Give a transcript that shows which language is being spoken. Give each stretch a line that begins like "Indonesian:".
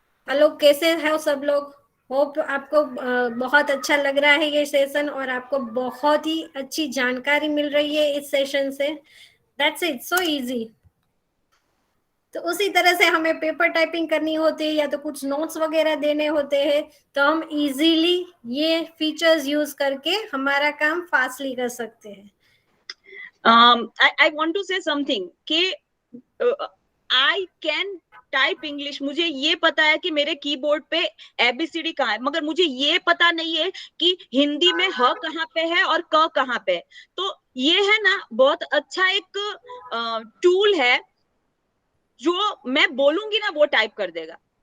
Hindi: Hello, कैसे हैं सब लोग? होप आपको बहुत अच्छा लग रहा है ये सेशन और आपको बहुत ही अच्छी जानकारी मिल रही है इस सेशन से।
English: That's it, so easy.
Hindi: तो उसी तरह से हमें पेपर टाइपिंग करनी होती है या तो कुछ नोट्स वगैरह देने होते हैं, तो हम इजीली ये फीचर्स यूज करके हमारा काम फास्टली कर सकते हैं।
English: I want to say something कि I can type English.
Hindi: मुझे ये पता है कि मेरे कीबोर्ड पे एबीसीडी कहाँ है, मगर मुझे ये पता नहीं है कि हिंदी में ह कहाँ पे है और क कहाँ पे है। तो ये है ना बहुत अच्छा एक टूल है, जो मैं बोलूंगी ना वो टाइप कर देगा।